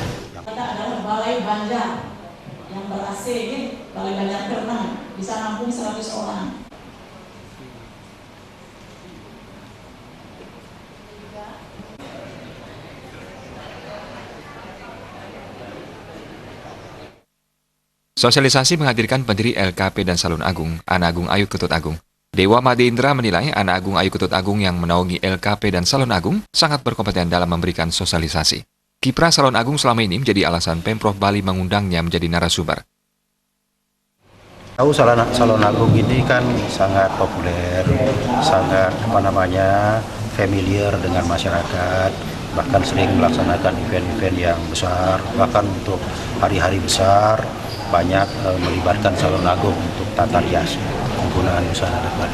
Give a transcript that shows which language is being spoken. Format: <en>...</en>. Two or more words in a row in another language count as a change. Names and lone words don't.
<id>Kita adalah Balai Banjar yang ber-AC, Balai Banjar ke-6, bisa nampung 100 orang. Sosialisasi menghadirkan pendiri LKP dan Salon Agung, Ana Agung Ayu Ketut Agung. Dewa Made Indra menilai Ana Agung Ayu Ketut Agung yang menaungi LKP dan Salon Agung sangat berkompeten dalam memberikan sosialisasi. Kiprah Salon Agung selama ini menjadi alasan Pemprov Bali mengundangnya menjadi narasumber. Tahu Salon Agung ini kan sangat populer, sangat familiar dengan masyarakat, bahkan sering melaksanakan event-event yang besar, bahkan untuk hari-hari besar banyak melibatkan Salon Agung untuk tata rias penggunaan busana adat Bali.</id>